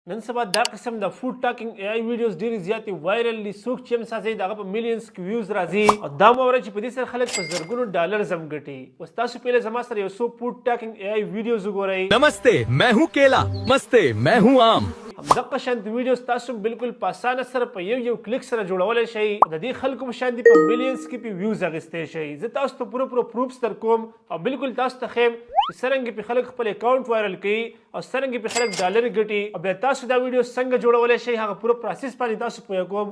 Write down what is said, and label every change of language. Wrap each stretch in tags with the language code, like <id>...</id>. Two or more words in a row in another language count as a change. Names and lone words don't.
<ps>نن سبا دا قسم د</ps> <en>food talking AI videos</en> <ps>ډېرې زیاتې وایرل دي. څوک چې هم سازي د هغه په میلیونز کې ویوز راځي او دا مو اورئ چې په دې سره خلک په زرګونو ډالرز هم ګټي. اوس تاسو پهله زما سره یو څو</ps> <en>food talking AI videos</en> <ps>وګورئ.</ps> <hi>नमस्ते, मैं हूँ केला. मस्ते, मैं हूँ आम.</hi> <ps>همدغه شانت ویډیوز تاسو بالکل په اسانه سره په یو کلیک سره جوړولی شئ. د دې خلکو په شان دي په میلیونز کې پې ویوز اخیستی شئ. زه تاسو ته پوره پروفس در کوم او بالکل تاسو ته ښیم چې څرنګه پې خلک خپل اکاونټ وایرل کوي او څرنګه پې خلک ډالر ګټي او بیا تاسو دا ویډیو څنګه جوړولی شئ هغه پوره پروسس باندې تاسو پوهه کوم.</ps>